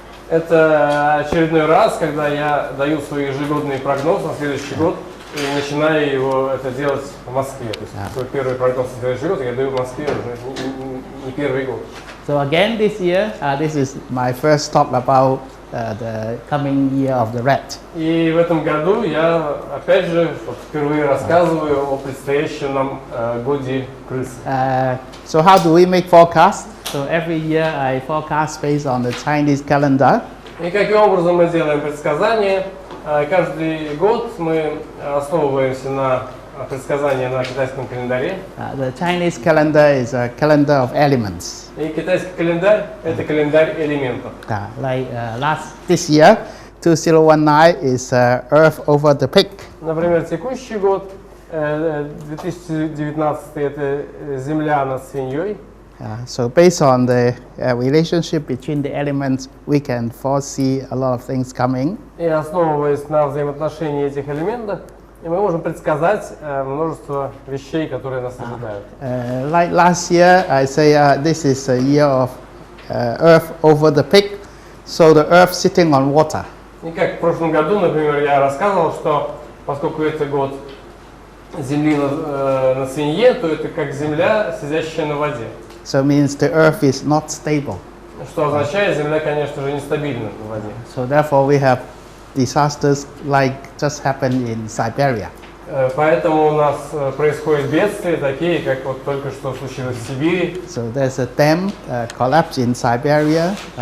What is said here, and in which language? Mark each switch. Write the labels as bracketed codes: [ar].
[ru] Это очередной раз, когда я даю свой ежегодный прогноз на следующий год и начинаю его это делать в Москве. То есть свой первый прогноз на следующий год я даю в Москве уже не первый год. [en] So again this year, this is my first talk about the coming year of the rat. [ru] И в этом году я опять же впервые рассказываю о предстоящем нам годе крысы. [en] So how do we make forecast? So every year I forecast based on the Chinese calendar. [ru] И каким образом мы делаем предсказания? Каждый год мы основываемся на предсказания на китайском календаре. [en] The Chinese calendar is a calendar of elements. [ru] И китайский календарь это календарь элементов. [en] Like this year, 2019 is Earth over the pig. [ru] Например, текущий год 2019 это Земля над свиньей. [en] So based on the relationship between the elements, we can foresee a lot of things coming. [ru] И основываясь на взаимоотношении этих элементов, мы можем предсказать множество вещей, которые нас ожидают. [en] Like last year, I say this is a year of Earth over the pig, so the Earth sitting on water. [ru] И как в прошлом году, например, я рассказывал, что поскольку это год Земли на свинье, то это как Земля, сидящая на воде. [en] So it means the Earth is not stable. [ru] Что означает, Земля, конечно же, нестабильна на воде. [en] So therefore we have disasters like just happened in Siberia. [ru] Поэтому у нас происходят бедствия, такие, как вот только что случилось в Сибири. [en] So there's a dam collapse in Siberia.